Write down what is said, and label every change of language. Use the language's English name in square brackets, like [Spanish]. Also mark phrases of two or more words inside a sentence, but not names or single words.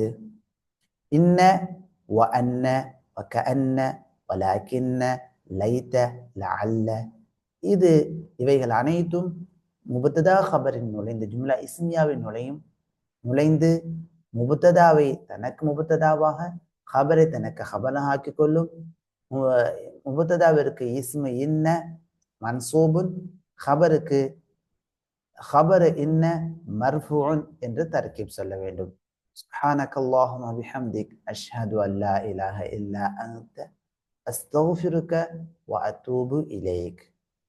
[Arabic] إن و أن و كأن ولكن ليت لعل, [Tamil] இவைகள் அனைத்தும் முபத்ததா ஹபரின் நுழைந்து ஜும்லா இஸ்மியாவின் நுழைந்து முபத்ததாவை தனக்கு முபத்ததாவாக, ஹபரை தனக்கு ஹபராக ஆக்கிக் கொள்ளும். முபத்ததாவிற்கு [Arabic] اسم إن منصوب, [Tamil] ஹபருக்கு [Arabic] خبر إن مرفوع [Tamil] என்று தர்கீப் சொல்ல வேண்டும். [Arabic] سبحانك اللهم وبحمدك أشهد أن لا إله إلا أنت أستغفرك وأتوب إليك.